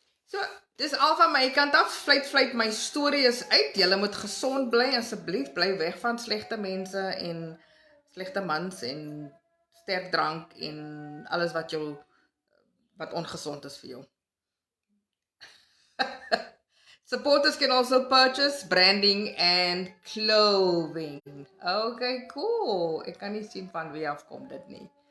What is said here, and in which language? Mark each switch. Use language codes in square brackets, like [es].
[af] So, dis al van my kant af. Fluit, my storie is uit. Julle moet gesond bly asseblief. Bly weg van slegte mense en slegte mans en sterk drank en alles wat ongesond is vir jou. [en] Supporters can also purchase branding and clothing. Okay, cool. [af] Ek kan nie sien van wie afkom dit nie.